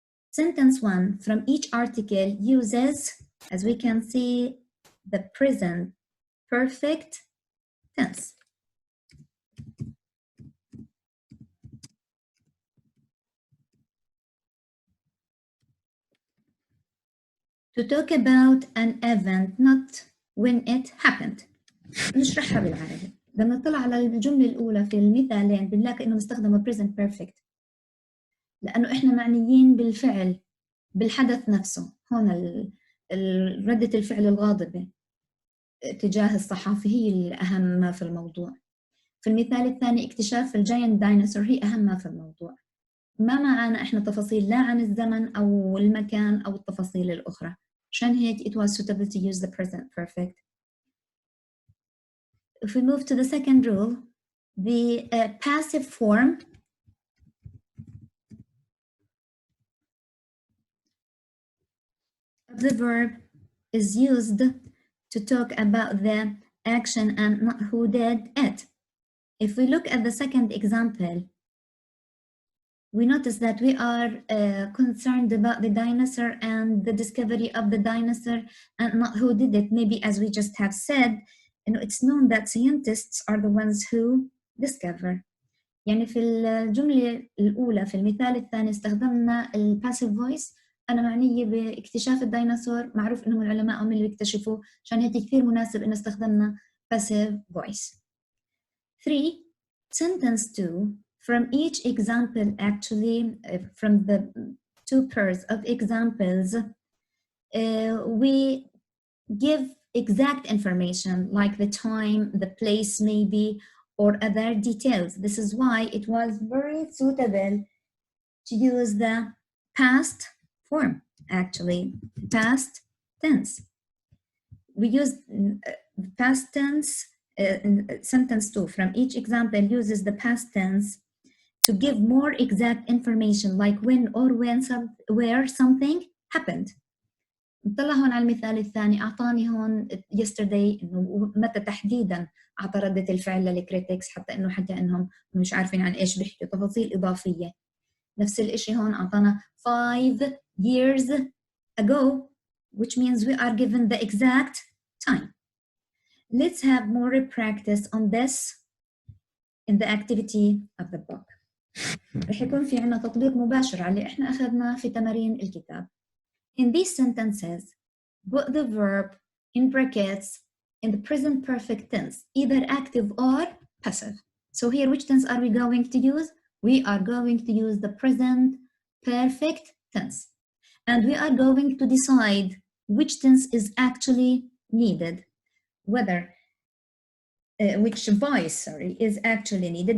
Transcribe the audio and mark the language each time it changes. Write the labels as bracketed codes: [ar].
[en] Sentence 1 from each article uses, as we can see, the present perfect tense. To talk about an event, not when it happened. [ar] نشرحها بالعربي. لما نطلع على الجملة الأولى في المثالين بنلاقي إنه مستخدمة present perfect. لأنه إحنا معنيين بالفعل، بالحدث نفسه. هون ردة الفعل الغاضبة تجاه الصحافي هي الأهم ما في الموضوع. في المثال الثاني اكتشاف الجاينت دايناصور هي أهم ما في الموضوع. ما معنا إحنا تفاصيل لا عن الزمن أو المكان أو التفاصيل الأخرى. عشان هيك [en] it was suitable to use the present perfect. If we move to the second rule, the passive form of the verb is used to talk about the action and not who did it. If we look at the second example, we notice that we are concerned about the dinosaur and the discovery of the dinosaur and not who did it. Maybe as we just have said, it's known that scientists are the ones who discover. [ar] يعني في الجملة الأولى في المثال الثاني استخدمنا الباسيف فويس. أنا معنية باكتشاف الديناصور، معروف إنهم العلماء هم اللي بيكتشفوه، عشان هيك كثير مناسب إن استخدمنا passive voice. [en] 3. Sentence 2. From each example, actually, from the 2 pairs of examples, we give exact information like the time, the place maybe, or other details. This is why it was very suitable to use the past form, actually, past tense. We use past tense in sentence 2. From each example uses the past tense to give more exact information like when or where something happened. [ar] نطلع هون على المثال الثاني، أعطاني هون yesterday إنه متى تحديدا أعطى ردة الفعل للكريتكس، حتى إنهم مش عارفين عن إيش بيحكوا، تفاصيل إضافية. نفس الإشي هون أعطانا [en] 5 years ago, which means we are given the exact time. Let's have more practice on this in the activity of the book. [ar] رح يكون في عنا تطبيق مباشر على اللي إحنا أخذناه في تمارين الكتاب. [en] In these sentences, put the verb in brackets in the present perfect tense, either active or passive. So here, which tense are we going to use? We are going to use the present perfect tense. And we are going to decide which tense is actually needed, whether which voice, is actually needed.